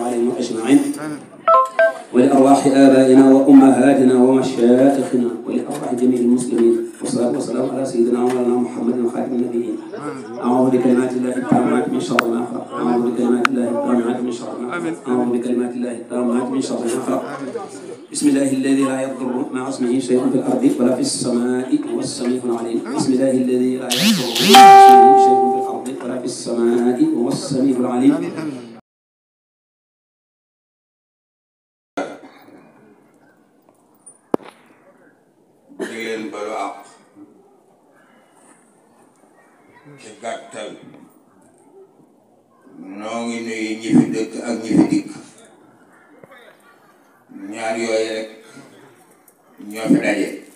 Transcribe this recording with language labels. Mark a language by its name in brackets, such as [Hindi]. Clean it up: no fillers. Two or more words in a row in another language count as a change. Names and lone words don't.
[Arabic] عليهم أجمعين ولأرواح آبائنا وأمهاتنا ومشايخنا ولأرواح جميع المسلمين والصلاة والسلام على سيدنا ومولانا محمد خاتم النبيين أعوذ بكلمات الله التامات من شر ما خلق أعوذ بكلمات الله التامات من شر ما خلق أعوذ بكلمات الله التامات من شر ما خلق بسم الله الذي لا يضر مع اسمه شيء في الأرض ولا في السماء هو السميع العليم بسم الله الذي لا يضر مع اسمه شيء في الأرض ولا في السماء هو السميع العليم [Wolof] leen balu àq ci gàttal noo ngi nuyu ñi fi dëkk ak ñi fi dikk ñaar yooyu rek ñoo fi daje